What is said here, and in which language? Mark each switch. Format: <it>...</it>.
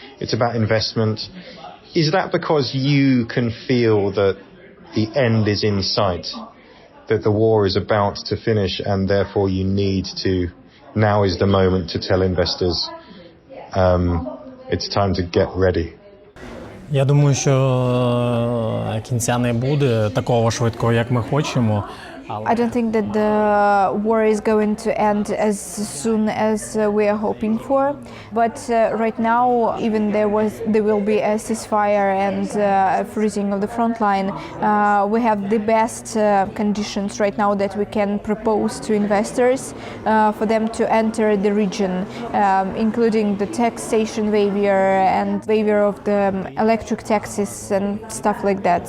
<en>It's about investment. Is that because you can feel that the end is in sight, that the war is about to finish, and therefore you need to? Now is the moment to tell investors it's time to get ready.</en> <uk>Я думаю, що кінця не буде такого швидкого, як ми хочемо.</uk> <en>I don't think that the war is going to end as soon as we are hoping for. But right now, even there will be a ceasefire and a freezing of the front line. We have the best conditions right now that we can propose to investors for them to enter the region, including the taxation waiver and waiver of the electric taxes and stuff like that.</en>